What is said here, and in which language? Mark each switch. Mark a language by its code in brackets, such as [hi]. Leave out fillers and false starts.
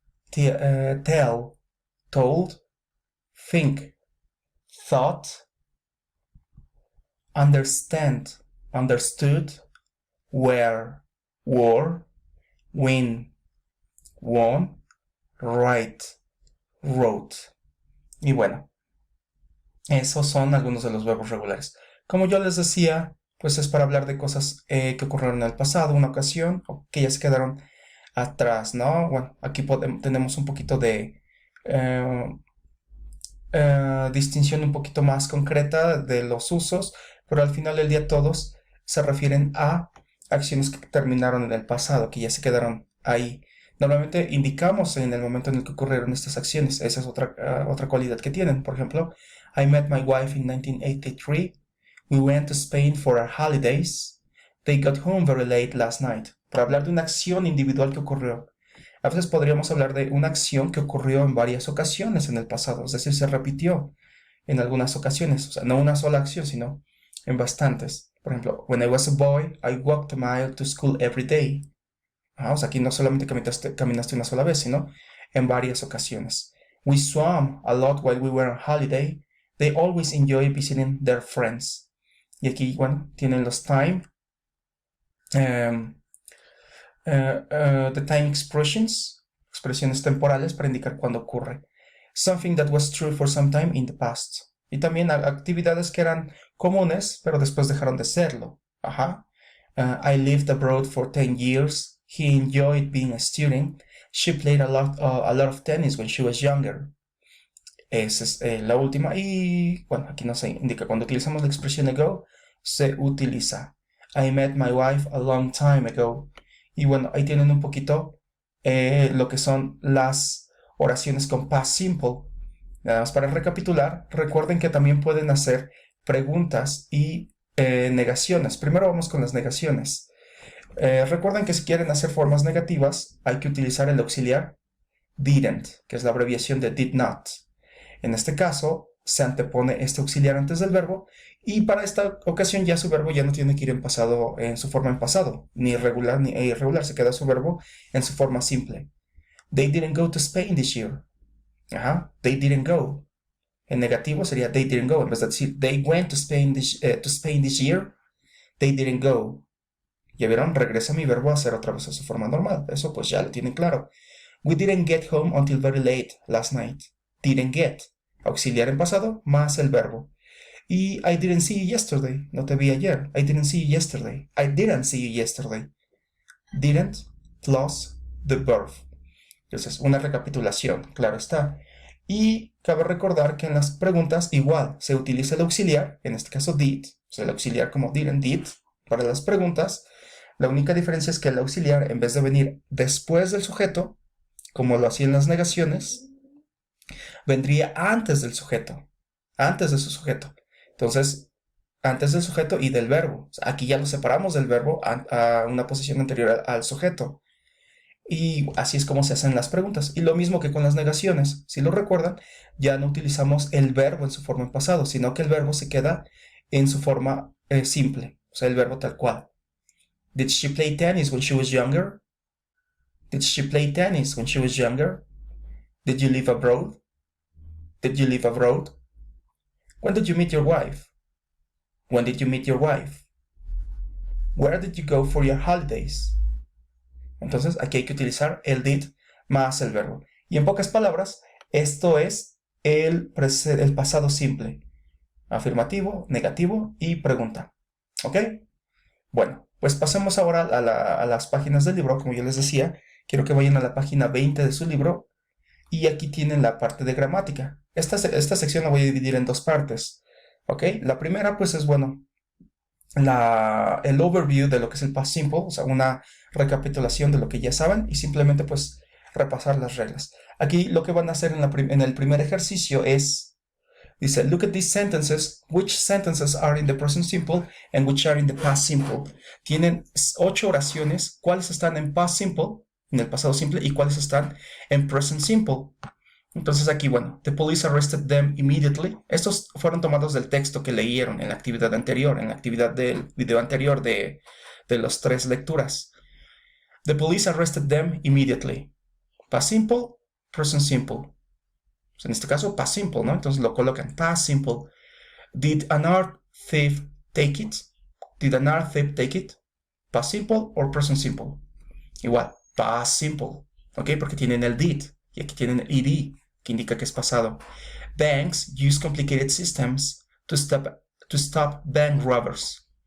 [en] tell, told, think, thought, understand, understood, wear, wore, win, won, write, wrote. [es] Y bueno, esos son algunos de los verbos regulares. Como yo les decía, pues es para hablar de cosas que ocurrieron en el pasado, una ocasión, o que ya se quedaron atrás, ¿no? Bueno, aquí tenemos un poquito de eh, distinción un poquito más concreta de los usos, pero al final del día todos se refieren a acciones que terminaron en el pasado, que ya se quedaron ahí. Normalmente indicamos en el momento en el que ocurrieron estas acciones. Esa es otra cualidad que tienen. Por ejemplo, [en] I met my wife in 1983. We went to Spain for our holidays. They got home very late last night. [es] Para hablar de una acción individual que ocurrió. A veces podríamos hablar de una acción que ocurrió en varias ocasiones en el pasado, es decir, se repitió en algunas ocasiones, o sea, no una sola acción, sino en bastantes. Por ejemplo, [en] when I was a boy, I walked a mile to school every day. [es] O sea, aquí no solamente caminaste una sola vez, sino en varias ocasiones. [en] We swam a lot while we were on holiday. They always enjoy visiting their friends. [es] Y aquí, bueno, tienen los time. [en] The time expressions [es] expresiones temporales para indicar cuándo ocurre. [en] Something that was true for some time in the past. [es] Y también actividades que eran comunes, pero después dejaron de serlo. Ajá. [en] I lived abroad for 10 years. He enjoyed being a student. She played a lot of tennis when she was younger. [es] Esa es la última. Y bueno, aquí no se indica. Cuando utilizamos la expresión ago, se utiliza. I met my wife a long time ago. Y bueno, ahí tienen un poquito lo que son las oraciones con past simple. Nada más para recapitular, recuerden que también pueden hacer preguntas y negaciones. Primero vamos con las negaciones. Recuerden que si quieren hacer formas negativas, hay que utilizar el auxiliar didn't, que es la abreviación de did not. En este caso, se antepone este auxiliar antes del verbo y para esta ocasión ya su verbo ya no tiene que ir en su forma en pasado, ni regular ni irregular, se queda su verbo en su forma simple. [en] They didn't go to Spain this year. Ajá, they didn't go. [es] En negativo sería [en] they didn't go. [es] En vez de decir [en] they went to Spain this year, they didn't go. [es] Ya vieron, regresa mi verbo a ser otra vez a su forma normal. Eso pues ya lo tienen claro. [en] We didn't get home until very late last night. Didn't get. [es] Auxiliar en pasado más el verbo. [en] Y I didn't see you yesterday. [es] No te vi ayer. [en] I didn't see you yesterday. I didn't see you yesterday. Didn't plus the verb. [es] Entonces, una recapitulación, claro está. Y cabe recordar que en las preguntas igual se utiliza el auxiliar, en este caso did, o sea, el auxiliar como didn't, did, para las preguntas. La única diferencia es que el auxiliar, en vez de venir después del sujeto, como lo hacía en las negaciones, vendría antes del sujeto, antes de su sujeto. Entonces, antes del sujeto y del verbo. O sea, aquí ya lo separamos del verbo a una posición anterior al sujeto. Y así es como se hacen las preguntas. Y lo mismo que con las negaciones. Si lo recuerdan, ya no utilizamos el verbo en su forma en pasado, sino que el verbo se queda en su forma simple. O sea, el verbo tal cual. [en] Did she play tennis when she was younger? Did she play tennis when she was younger? Did you live abroad? Did you live abroad? When did you meet your wife? When did you meet your wife? Where did you go for your holidays? [es] Entonces aquí hay que utilizar el did más el verbo. Y en pocas palabras, esto es el pasado simple. Afirmativo, negativo y pregunta. ¿Ok? Bueno, pues pasemos ahora a las páginas del libro. Como yo les decía, quiero que vayan a la página 20 de su libro. Y aquí tienen la parte de gramática. Esta sección la voy a dividir en dos partes. ¿Ok? La primera pues es, bueno, el overview de lo que es el past simple, o sea, una recapitulación de lo que ya saben y simplemente pues repasar las reglas. Aquí lo que van a hacer en el primer ejercicio es, dice, [en] look at these sentences, which sentences are in the present simple and which are in the past simple. [es] Tienen 8 oraciones, cuáles están en past simple, en el pasado simple, y cuáles están en present simple. Entonces aquí, bueno, [en] the police arrested them immediately. [es] Estos fueron tomados del texto que leyeron en la actividad anterior, en la actividad del video anterior de las 3 lecturas. [en] The police arrested them immediately. Past simple, present simple. [es] Pues en este caso, past simple, ¿no? Entonces lo colocan [en] past simple. Did an art thief take it? Did an art thief take it? Past simple or present simple. [es] Igual, past simple. ¿Ok? Porque tienen el did. Y aquí tienen el ed, que indica que es pasado. [en] Banks use complicated systems to stop bank robbers.